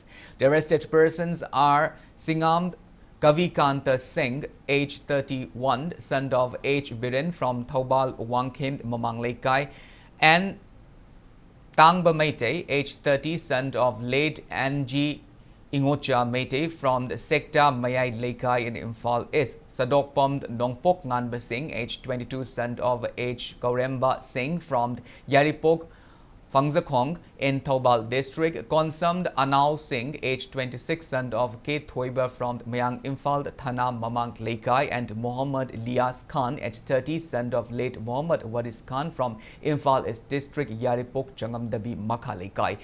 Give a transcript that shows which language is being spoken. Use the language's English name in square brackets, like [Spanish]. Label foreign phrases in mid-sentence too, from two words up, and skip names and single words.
[English] The arrested persons are Singam Kavikanta Singh, age 31, son of H. Biren from Thobal Wangkhim Mamang Lekai, and Tangba Meitei, age 30, son of late Anji Ingocha Meitei from the sector Mayai Lekai in Imphal East. Sadokpom Nongpok Nganba Singh, age 22, son of H. Kauremba Singh from Yaripok Phangzakhong in Thobal district. Konsamd Anau Singh, age 26, son of K. Thoiba from Mayang Imphal Thana Mamang Lekai, and Muhammad Lias Khan, age 30, son of late Muhammad Waris Khan from Imphal East district Yaripok Changamdabi Makha Lekai.